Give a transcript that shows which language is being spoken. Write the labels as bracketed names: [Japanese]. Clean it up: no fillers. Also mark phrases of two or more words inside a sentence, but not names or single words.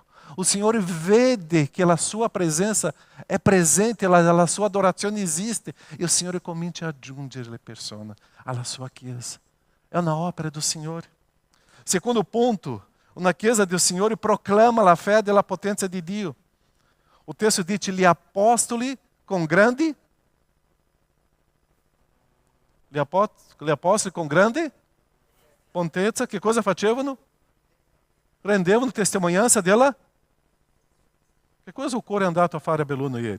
[Italian] O Signore vede che la sua presenza è presente, la sua adorazione esiste e o Signore comincia a aggiungere le persone alla sua Chiesa. È una opera do Signore. Secondo ponto, una Chiesa do Signore proclama la fé della potenza di Dio. [Portuguese] O texto diz, [Italian] gli apostoli com grande... Gli apostoli com grande potenza, che cosa facevano? Rendevano testemunhanza della... Che cosa o coro è andato a fare a Belluno ieri?